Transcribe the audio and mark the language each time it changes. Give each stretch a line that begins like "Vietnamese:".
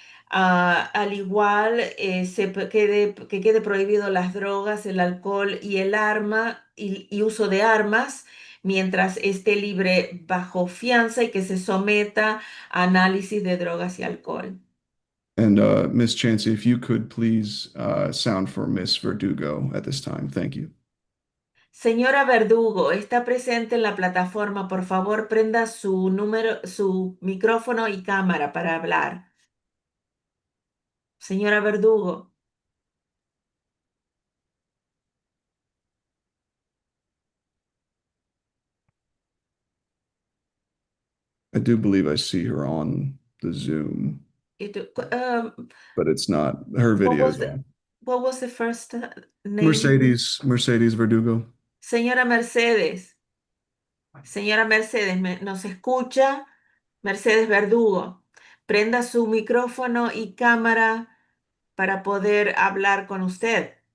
Spanish: Al igual, que quede prohibido las drogas, el alcohol y el arma y uso de armas mientras esté libre bajo fianza y que se someta a análisis de drogas y alcohol.
English: And Ms. Chansey, if you could please sound for Miss Verdugo at this time. Thank you.
Spanish: Señora Verdugo, está presente en la plataforma. Por favor, prenda su micrófono y cámara para hablar. Señora Verdugo.
English: I do believe I see her on the Zoom, but it's not her What videos was the, on. what was the first name? Mercedes Verdugo.
Spanish: Señora Mercedes. Señora Mercedes, ¿nos escucha? Mercedes Verdugo, prenda su micrófono y cámara para poder hablar con usted.